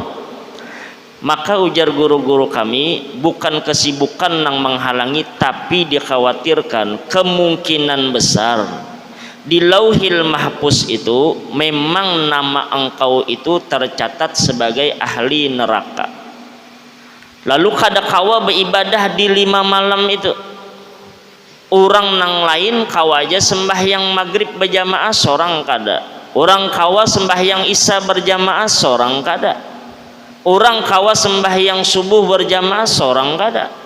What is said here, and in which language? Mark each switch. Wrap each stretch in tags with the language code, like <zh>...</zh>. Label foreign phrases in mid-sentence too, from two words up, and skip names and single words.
<id>Maka ujar guru-guru kami, bukan kesibukan yang menghalangi, tapi dikhawatirkan kemungkinan besar di Lauhil Mahfuz itu memang nama engkau itu tercatat sebagai ahli neraka.</id> <bjn>Lalu kadang-kala beribadah di 5 malam itu, orang nang lain kawa aja sembahyang maghrib berjamaah seorang kada, orang kawa sembahyang isya berjamaah seorang kada, orang kawa sembahyang subuh berjamaah seorang kada.</bjn>